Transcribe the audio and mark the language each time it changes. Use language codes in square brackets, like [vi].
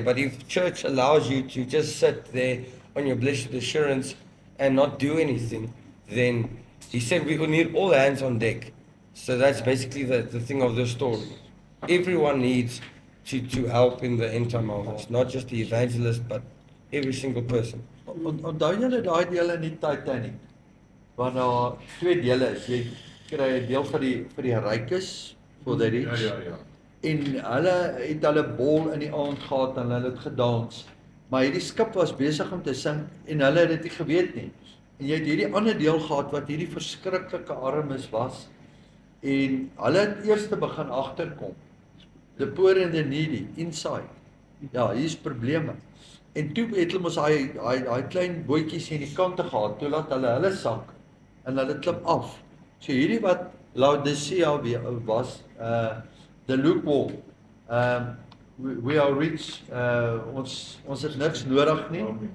[en] But if church allows you to just sit there on your blessed assurance and not do anything, then he said we will need all hands on deck. So that's basically the thing of the story. Everyone needs to help in the end time harvest, not just the evangelist, but every single person. [af] Onthou julle daai deel in die Titanic? Waar daar twee dele is. Jy kry 'n deel vir die rykes, [en] for the rich. [af] Ja. En hulle het hulle bol in die aand gehad en hulle het gedans. Maar hierdie skip was besig om te sink en hulle het dit nie geweet nie. En jy het hierdie ander deel gehad wat hierdie verskriklike armes was. En hulle het eers begin agterkom. [en] The poor and the needy inside. [af] Ja, hier's probleme. En toe het hulle mos daai klein bootjies aan die kante gehad, toe laat hulle sak en hulle klim af. So hierdie wat Laodicea was, [en] the lukewarm. We are rich. [af] Ons het niks nodig nie.